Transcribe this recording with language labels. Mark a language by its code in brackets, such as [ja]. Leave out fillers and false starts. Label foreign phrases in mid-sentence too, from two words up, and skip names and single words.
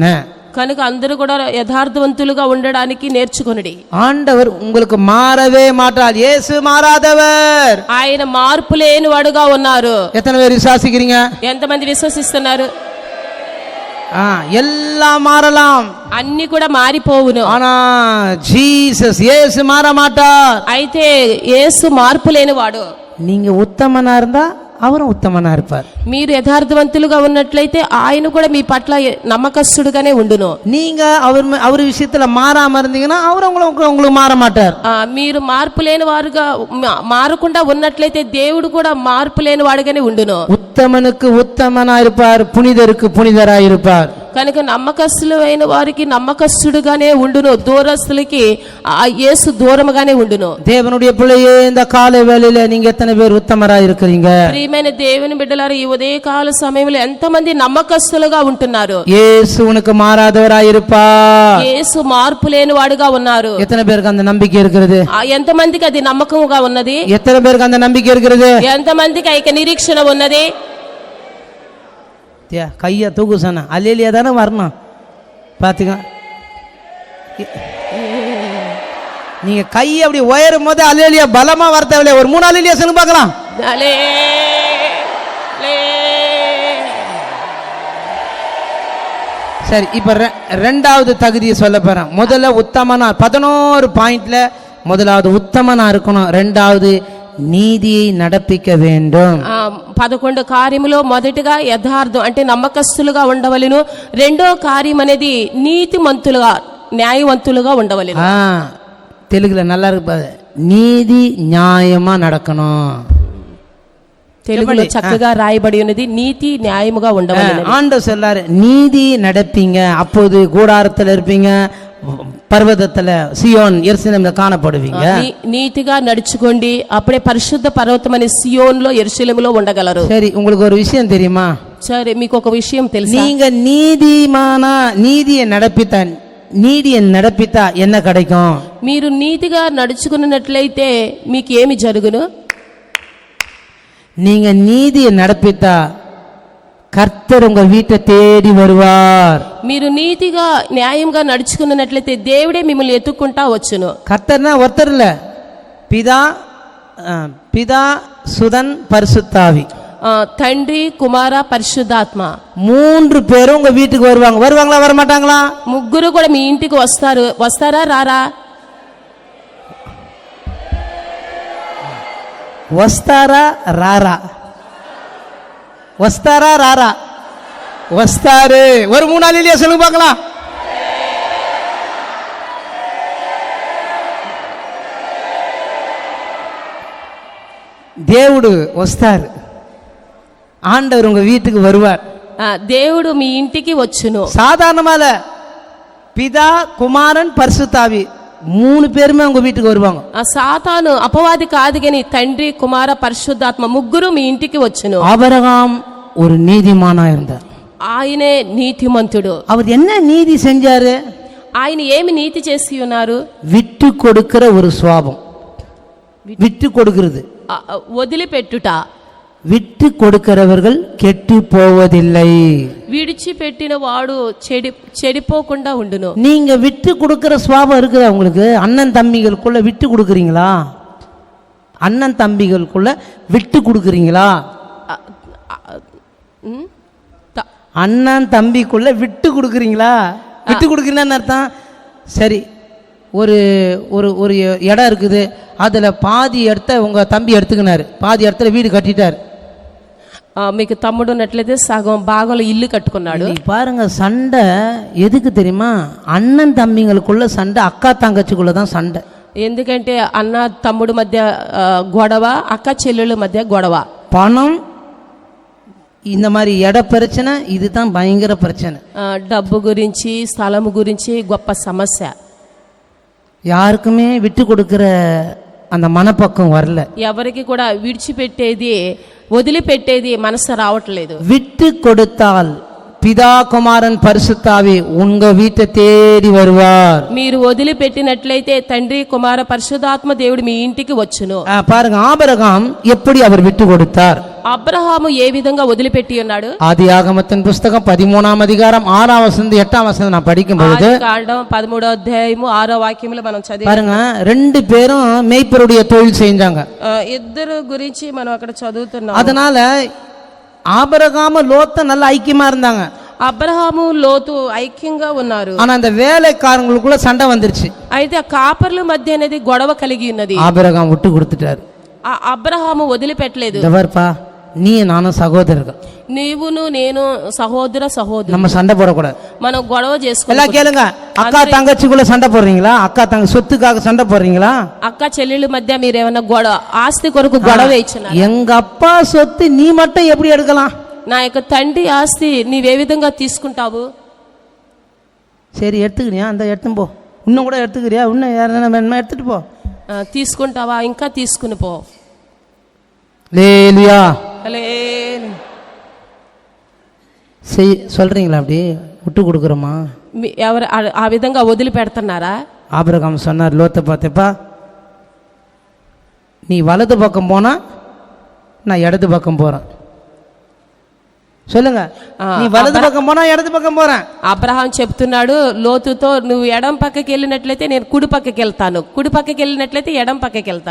[te] కనుక అందరూ కూడా యథార్థవంతులుగా ఉండడానికి నేర్చుకొనుడి. [ta] ஆண்டவர் உங்களுக்கு மாறவே மாட்டார். இயேசு மாறாதவர். [te] ఆయన మార్పు లేని వాడుగా ఉన్నారు. [ta] எத்தனை பேர் விசுவாசிக்கிறீங்க? [te] ఎంతమంది విశ్వసిస్తున్నారు? [ta] எல்லாம் மாறலாம், [te] అన్ని కూడా మారిపోవును. [ta] ஆனா ஜீசஸ் இயேசு மாற மாட்டார். [te] అయితే యేసు మార్పు లేని వాడు. [ta] நீங்க உத்தமனா இருந்தா அவரும் உத்தமனா இருப்பார். [te] మీరు యథార్థవంతులుగా ఉన్నట్లయితే ఆయన కూడా మీ పట్ల నమ్మకస్తుడుగానే ఉండును. [ta] நீங்க அவர் விஷயத்துல மாறாம இருந்தீங்கன்னா அவர் உங்களுக்கு மாற மாட்டார். [te] మీరు మార్పు లేని వారుగా మారకుండా ఉన్నట్లయితే దేవుడు కూడా మార్పు లేని వాడుగానే ఉండును. [ta] உத்தமனுக்கு உத்தமனா இருப்பார், புனிதருக்கு புனிதராய் இருப்பார். [te] కనుక నమ్మకస్తులు అయిన వారికి నమ్మకస్తుడుగానే ఉండును, దూరస్తులకి యేసు దూరముగానే ఉండును. [ta] தேவனுடைய பிள்ளையே, இந்த காலை வேளையில நீங்க எத்தனை பேர் உத்தமராய் இருக்கிறீங்க? [te] ప్రియమైన దేవుని బిడ్డలారా, ఈ ఉదయకాల సమయంలో ఎంతమంది నమ్మకస్తులుగా ఉంటున్నారు? [ta] యేసు உனக்கு மாறாதவராய் இருப்பார். [te] యేసు మార్పు లేని వాడుగా ఉన్నారు. [ta] எத்தனை பேருக்கு அந்த நம்பிக்கை இருக்கிறது? [te] ఎంతమందికి అది నమ్మకముగా ఉన్నది? [ta] எத்தனை பேருக்கு அந்த நம்பிக்கை இருக்கிறது? [te] ఎంతమందికి ఐక నిరీక్షణ ఉన్నది? [ta] கையை தூக்கு சொன்ன அல்லேலியா தானே வரணும். பாத்துங்க, நீங்க கையை அப்படி உயரும் போது அல்லேலியா பலமா வரத்தவில்லை. ஒரு 3 அல்லேலியா சொல்லுங்க பார்க்கலாம். சரி, இப்ப 2வது தகுதியை சொல்ல போறேன். முதல்ல உத்தமனா, 11 பாயிண்ட்ல முதலாவது உத்தமனா இருக்கணும். 2வது నీతిயை நடப்பிக்க வேண்டும். [te] 11 కార్యములో మొదటిగా యథార్థం అంటే నమ్మకస్తులుగా ఉండవలెను. రెండో కార్యం అనేది నీతిమంతులుగా, న్యాయవంతులుగా ఉండవలెను. [ta] తెలుగులో நல்லா இருக்கு, நீதி நியாயமா நடக்கணும். [te] తెలుగులో చక్కగా రాయబడి ఉన్నది, నీతి న్యాయముగా ఉండవలెను. [ta] ஆண்டவர் சொல்லாரு, நீதி நடப்பீங்க, அப்போது கூடாரத்தில் இருப்பீங்க, பர்வதத்துல சியோன் எருசலேம்ல காணப்படுவீங்க. [te] నీతిగా నడుచుకోండి, అప్పుడే పరిశుద్ధ పర్వతమని సియోన్లో యెరూషలేములో ఉండగలరు. [ta] சரி, உங்களுக்கு ஒரு விஷயம் தெரியுமா? [te] సరే, మీకు ఒక విషయం తెలుసా? [ta] நீங்க நீதியை நடப்பித்தா என்ன கிடைக்கும்? [te] మీరు నీతిగా నడుచుకున్నట్లయితే మీకు ఏమి జరుగును? [ta] நீங்க நீதியை நடப்பித்தா கர்த்தர் உங்க வீட்டை தேடி வருவார். [te] మీరు నీతిగా న్యాయంగా నడుచుకున్నట్లయితే దేవుడే మిమ్మల్ని ఎత్తుక్కుంటా వచ్చును. [ta] கர்த்தர்னா ஒருத்தர் இல்ல, பிதா சுதன் பரிசுத்தாவி, [te] తండ్రి కుమార పరిశుద్ధాత్మ, [ta] 3 பேரும் உங்க வீட்டுக்கு வருவாங்க. வருவாங்களா வர மாட்டாங்களா? [te] ముగ్గురు కూడా మీ ఇంటికి వస్తారు. వస్తారా రారా? వస్తారా రారా? వస్తారా రారా? వస్తారు. [ta] ஒரு 3 நாள் இல்லையா சொல்லுங்க பார்க்கலாம். [te] దేవుడు వస్తారు, [ta] ஆண்டவர் உங்க வீட்டுக்கு வருவார். [te] దేవుడు మీ ఇంటికి వచ్చును. [ta] சாதாரணமால பிதா குமாரன் பரிசுத்தாவி 3 பேருமே உங்க வீட்டுக்கு வருவாங்க. [te] సాతాను అపవాది కాదు గాని తండ్రి కుమార పరిశుద్ధాత్మ ముగ్గురు మీ ఇంటికి వచ్చును. [ta] ஆபிரகாம் ஒரு நீதிமானா இருந்தார். [te] ఆయనే నీతిమంతుడు. [ta] அவர் என்ன நீதி செஞ்சாரு? [te] ఆయన ఏమి నీతి చేసి ఉన్నారు? [ta] விட்டு கொடுக்கிற ஒரு சுவாபம். விட்டு கொடுக்கிறது, [te] వదిలిపెట్టుట. [ta] விட்டு கொடுக்கிறவர்கள் கெட்டு போவதில்லை. [te] విడిచిపెట్టిన వాడు చెడిపోకుండా ఉండును. [ta] நீங்க விட்டு கொடுக்கிற சுவாபம் இருக்குதா உங்களுக்கு? அண்ணன் தம்பிகளுக்குள்ள விட்டு கொடுக்குறீங்களா? அண்ணன் தம்பிகளுக்குள்ள விட்டு கொடுக்குறீங்களா? அண்ணன் தம்பிக்குள்ள விட்டு கொடுக்குறீங்களா? விட்டு கொடுக்குறீங்கன்னு அர்த்தம். சரி, ஒரு ஒரு ஒரு இடம் இருக்குது, அதில் பாதி இடத்த உங்கள் தம்பி எடுத்துக்கினார், பாதி இடத்துல வீடு கட்டிட்டார். [te] మీకు తమ్ముడు ఉన్నట్లయితే సగం భాగంలో ఇల్లు కట్టుకున్నాడు. [ta] பாருங்க, சண்டை எதுக்கு தெரியுமா? அண்ணன் தம்பிங்களுக்குள்ள சண்டை, அக்கா தங்கச்சிக்குள்ள தான் சண்டை. [te] ఎందుకంటే అన్న తమ్ముడు మధ్య గొడవ, అక్క చెల్లెళ్ళ మధ్య గొడవ. [ta] பணம், இந்த மாதிரி இட பிரச்சனை, இதுதான் பயங்கர பிரச்சனை. [te] డబ్బు గురించి, స్థలము గురించి గొప్ప సమస్య. [ta] யாருக்குமே விட்டு கொடுக்கிற அந்த மனப்பக்கம் வரல. [te] ఎవరికి కూడా విడిచిపెట్టేది, వదిలిపెట్టేది మనసు రావట్లేదు. [ta] விட்டு கொடுத்தால் பிதா குமாரன் பரிசுத்தாவி உங்க வீட்டை தேடி வருவார். [te] మీరు వదిలిపెట్టినట్లయితే తండ్రి కుమార పరిశుద్ధాత్మ దేవుడు మీ ఇంటికి వచ్చును. [ta] பாருங்க, ஆபிரகாம் எப்படி அவர் விட்டு கொடுத்தார்? [te] అబ్రహాము ఏ విధంగా వదిలిపెట్టి ఉన్నాడు? [ta] ஆதியாகமத்தின் புஸ்தகம் 13ஆம் அதிகாரம் 6ஆம் வசனம் 8ஆம் வசனம் நான் படிக்கும் பொழுது, [te] కాండం 13వ అధ్యాయము 6వ వాక్యంలో మనం చదివి [ta] பாருங்க, 2 பேரும் மேய்ப்பருடைய தொழில் செஞ்சாங்க. [te] ఇద్దరు గురించి మనం అక్కడ చదువుతున్నాం. [ta] அதனால ஆபிரகாம் லோத்து நல்ல ஐக்கியமா இருந்தாங்க. [te] అబ్రహాము లోతు ఐక్యంగా ఉన్నారు. [ta] ஆனா அந்த வேலைக்காரங்களுக்குள்ள சண்டை வந்துருச்சு. [te] అయితే ఆ కాపర్ల మధ్య అనేది గొడవ కలిగి ఉన్నది. [ta] ஆபிரகாம் விட்டு கொடுத்துட்டாரு. [te] ఆ అబ్రహాము వదిలిపెట్టలేదు. [ta] தவறுப்பா, நீ நானும் சகோதரர்கள், [te] నీవును నేను సహోదరి, [ta] நம்ம சண்டை போடக்கூடாது, [te] మనం గొడవ చేసుకోవాలి. [ta] எல்லாம் கேளுங்க. அக்கா தங்கச்சிக்குள்ள சண்டை போடுறீங்களா? அக்கா தங்க சொத்துக்காக சண்டை போடுறீங்களா? [te] అక్క చెల్లెళ్ళ మధ్య మీరు ఏమైనా గొడవ, ఆస్తి కొరకు గొడవ ఇచ్చినారు? [ta] எங்க அப்பா சொத்து நீ மட்டும் எப்படி எடுக்கலாம்? [te] నా యొక్క తండ్రి ఆస్తి నీవే విధంగా తీసుకుంటావు? [ta] சரி, எடுத்துக்கிறியா? அந்த எடுத்து போ. இன்னும் கூட எடுத்துக்கிறியா? இன்னும் யாரும் வேணுமா? எடுத்துட்டு போ. [te] తీసుకుంటావా? ఇంకా తీసుకుని పో. [ta] லேலியா சொல்றீங்களா? அப்படி விட்டு கொடுக்குறோமா? [te] ఎవరు ఆ విధంగా వదిలిపెడుతున్నారా? [ta] ஆபிரகாம் சொன்னார் லோத்தை பார்த்தப்பா, நீ வலது பக்கம் போனா நான் இடது பக்கம் போறேன். சொல்லுங்க, நீ வலது பக்கம் போனா இடது பக்கம் போறேன். [te] అబ్రహాం చెప్తున్నాడు లోతుతో, నువ్వు ఎడం పక్కకి వెళ్ళినట్లయితే నేను కుడి పక్కకి వెళ్తాను, కుడి పక్కకి వెళ్ళినట్లయితే ఎడం పక్కకి వెళ్తాను.